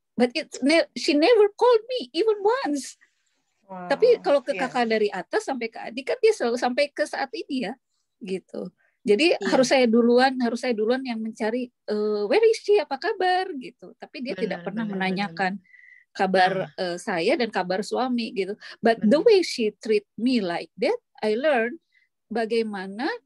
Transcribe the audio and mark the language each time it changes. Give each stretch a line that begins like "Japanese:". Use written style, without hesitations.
English: But she never called me even once. Wow.
Indonesian: Tapi kalau ke kakak dari atas sampai ke adik kan dia selalu sampai ke saat ini ya gitu. Jadi harus saya duluan yang mencari
English: where is she,
Indonesian: apa kabar gitu. Tapi dia tidak pernah menanyakan kabar saya dan kabar suami gitu.
English: But the way she treat me like that, I learn
Indonesian: bagaimana